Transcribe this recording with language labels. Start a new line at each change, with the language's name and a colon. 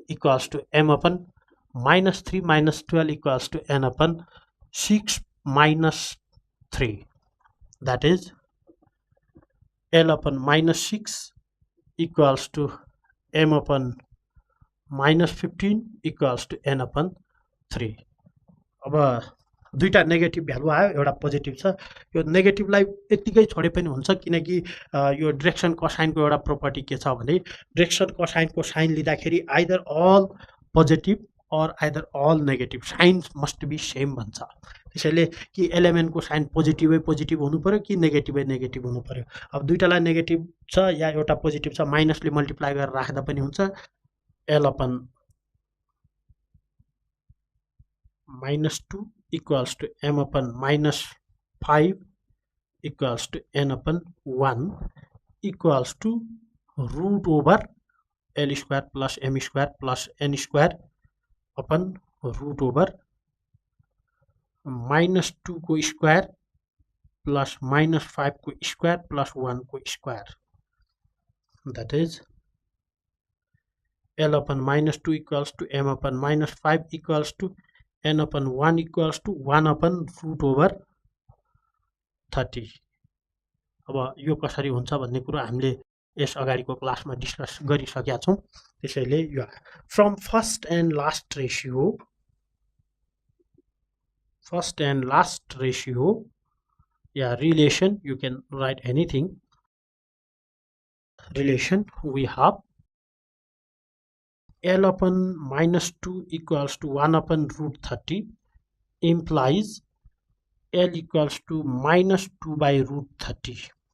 English: Equals to M upon -3 -12 equals to N upon 6 -3. That is L upon -6 equals to M upon -15 equals to N upon 3. अब
Nepali: दुईटा negative value आयो, एउटा positive छ। यो नेगेटिभलाई यत्तिकै छोडे पनि हुन्छ, किनकि यो डिरेक्सन कोसाइनको एउटा प्रोपर्टी के छ भने डिरेक्सन कोसाइनको साइन लिँदाखेरि
English: either all positive or either all negative, sign must be same
Nepali: भन्छ। त्यसैले कि एलिमेन्टको साइन पोजिटिभ हुनु पऱ्यो कि नेगेटिभ हुनु पऱ्यो। अब दुईटालाई नेगेटिभ छ या एउटा पोजिटिभ छ, माइनसले मल्टिप्लाई गरेर राख्दा पनि हुन्छ।
English: L upon -2 equals to m upon -5 equals to n upon 1 equals to root over l square plus m square plus n square upon root over -2 को square plus -5 को square plus 1 को square, that is l upon -2 equals to m upon -5 equals to n upon 1 equals to 1 upon root over 30।
Nepali: अब यो कसरी हुन्छ भन्ने कुरो हामीले यस अगाडिको क्लासमा डिस्कस गरिसकेका छौँ। त्यसैले यो from first and last ratio yeah relation,
English: you can write anything, relation we have L upon -2 equals to 1 upon root 30 implies L equals to -2 by root 30.